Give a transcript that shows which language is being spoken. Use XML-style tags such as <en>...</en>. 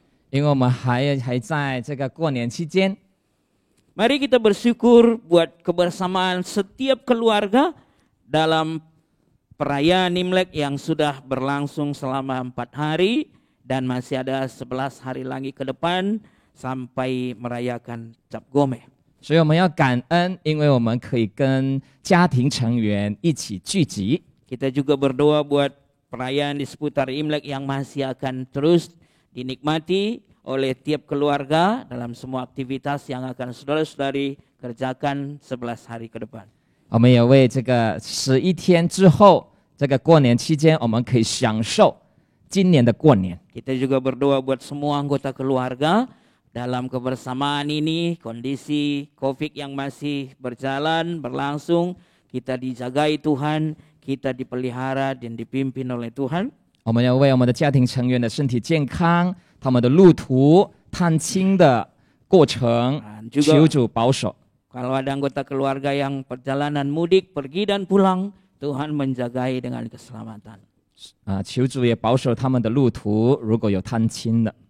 <zh>因为我们还在这个过年期间，</zh> <id>mari kita bersyukur buat kebersamaan setiap keluarga dalam perayaan Imlek yang sudah berlangsung selama 4 hari dan masih ada 11 hari lagi ke depan sampai merayakan Cap Gome.</id> <zh>所以我们要感恩，因为我们可以跟家庭成员一起聚集。</zh> <id>Kita juga berdoa buat perayaan di seputar Imlek yang masih akan terus dinikmati oleh tiap keluarga dalam semua aktivitas yang akan saudara-saudari kerjakan 11 hari ke depan.</id> <zh>我们也为这个11天之后，这个过年期间，我们可以享受今年的过年。</zh> <id>Kita juga berdoa buat semua anggota keluarga dalam kebersamaan ini, kondisi COVID yang masih berjalan, berlangsung, kita dijagai Tuhan, kita dipelihara dan dipimpin oleh Tuhan.</id> <zh>我们要为我们的家庭成员的身体健康、他们的路途、探亲的过程，</zh> <id>juga</id> <zh>求主保守。</zh> <id>Kalau ada anggota keluarga yang perjalanan mudik, pergi dan pulang, Tuhan menjagai dengan keselamatan.</id> <zh>求主也保守他们的路途，如果有探亲的，</zh>